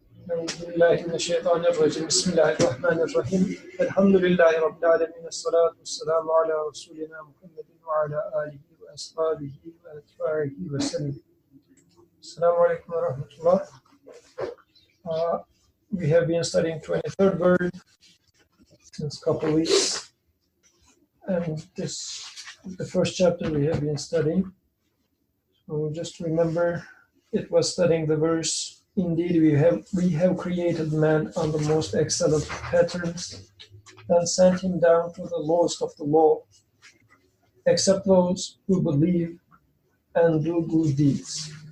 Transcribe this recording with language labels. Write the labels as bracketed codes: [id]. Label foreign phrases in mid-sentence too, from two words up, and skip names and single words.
[ar] أعوذ بالله من الشيطان الرجيم. بسم الله الرحمن الرحيم. الحمد لله رب العالمين. والصلاة والسلام على رسولنا محمد وعلى آله وأصحابه وأتباعه وسلم. السلام عليكم ورحمة الله. [en] We have been studying 23rd word since a couple of weeks. And this is the first chapter we have been studying. So just remember, it was studying the verse, "Indeed, we have created man on the most excellent patterns, and sent him down to the lowest of the low, except those who believe and do good deeds."